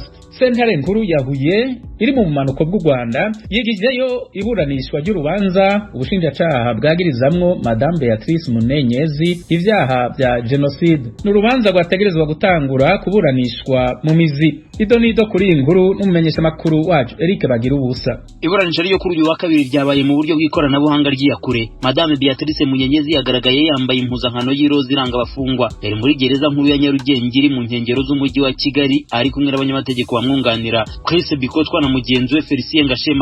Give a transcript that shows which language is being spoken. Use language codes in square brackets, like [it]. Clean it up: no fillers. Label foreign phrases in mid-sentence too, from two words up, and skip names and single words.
[rn] Sentare nkuru ya Huye iri mu manuko bw'u Rwanda yigijeyo iburanishwa ry'urubanza ubushinjacyaha bwagirizamwo Madame Beatrice Munyenyezi ivyaha bya genocide. N'urubanza rwategerezwa gutangura kuburanishwa mu mizi. Idonido kuri inkuru n'umumenyesha makuru wacu Eric Bagira ubusa. [rw] Iburanisha ryo kuri uyu wa kabiri ryabaye mu buryo bw'ikoranabuhanga ry'iyakure. Madame Beatrice Munyenyezi yagaragaye yambaye impuzankano y'iroza iranga abafungwa. Yari muri gereza nkuru ya Nyarugenge iri mu nkengero z'umujyi wa Kigali, ari kumwe n'abanyamategeko bamwunganira Chris Bikotwa na mugenzi we Felicien Gashema.